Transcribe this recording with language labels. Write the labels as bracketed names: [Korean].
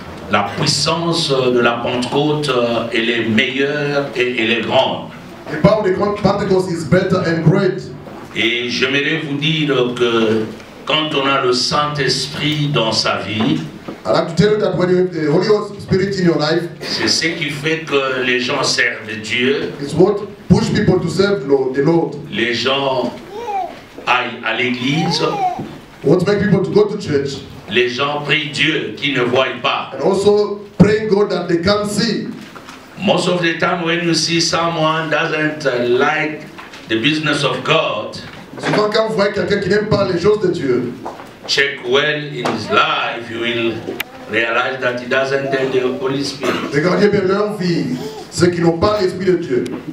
[French] la puissance de la Pentecôte, elle est meilleure et elle est grande. [English] The power of the Pentecost is better and great. [French] Et j'aimerais vous dire que quand on a le Saint-Esprit dans sa vie, [English] I'd like to tell you that when you have the Holy Spirit in your life, [French] c'est ce qui fait que les gens servent Dieu. [English] It's what push people to serve the Lord. [French] Les gens aillent à l'église. [English] What make people to go to church. [French] Les gens prient Dieu qui ne voient pas. [English] And also praying God that they can't see. Most of the time when you see someone doesn't like the business of God, [French] Souvent quand vous voyez quelqu'un qui n'aime pas les choses de Dieu, [English] check well in his life, you will realize that he doesn't have the Holy Spirit. [French] Regardez bien leur vie, ceux qui n'ont pas l'Esprit de Dieu.